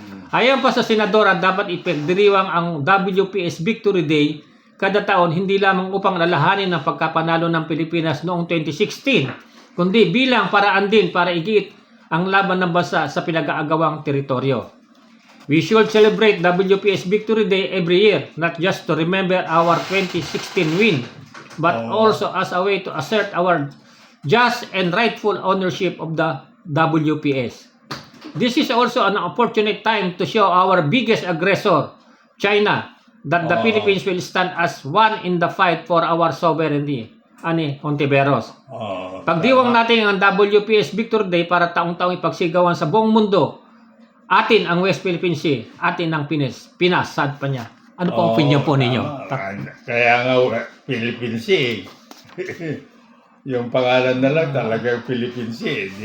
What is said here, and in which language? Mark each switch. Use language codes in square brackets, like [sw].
[tl] Ayon pa sa senadora, dapat ipagdiriwang ang WPS Victory Day kada taon hindi lamang upang lalahanin ang pagkapanalo ng Pilipinas noong 2016, kundi bilang paraan din para igit ang laban ng bansa sa pinag-aagawang teritoryo. [en] We should celebrate WPS Victory Day every year, not just to remember our 2016 win, but also as a way to assert our just and rightful ownership of the WPS. This is also an opportunity time to show our biggest aggressor, China, that the Philippines will stand as one in the fight for our sovereignty. [tl] Ani Hontiveros. Pagdiwang natin ang WPS Victory Day para taong-taong ipagsigawan sa buong mundo. Atin ang West Philippine Sea, atin ang Pinas, sad pa niya. Ano po ang opinion po ninyo? Kaya nga Philippine Sea. Yung pangalan na lang talaga Philippine Sea.